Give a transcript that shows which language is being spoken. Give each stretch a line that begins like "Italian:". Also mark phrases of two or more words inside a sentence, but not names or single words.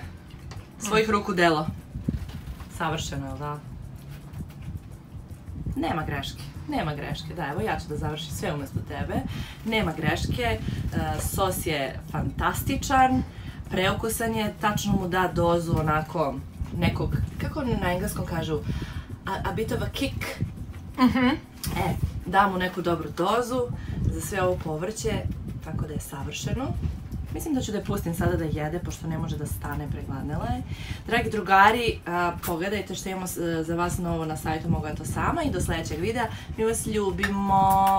Serbian: Svojih ruku delo. Savršeno, jel da? Nema greške. Nema greške, da, evo ja ću da završim sve umjesto tebe. Nema greške, sos je fantastičan, preukusan je, tačno mu da dozu onako nekog, kako na engleskom kažu,
English: a bit of a kick.
Serbian: Da mu neku dobru dozu za sve ovo povrće, tako da je savršeno. Mislim da ću da je pustim sada da jede, pošto ne može da stane, pregladnela je. Dragi drugari, pogledajte što imamo za vas novo na sajtu Mogu ja to sama i do sljedećeg videa.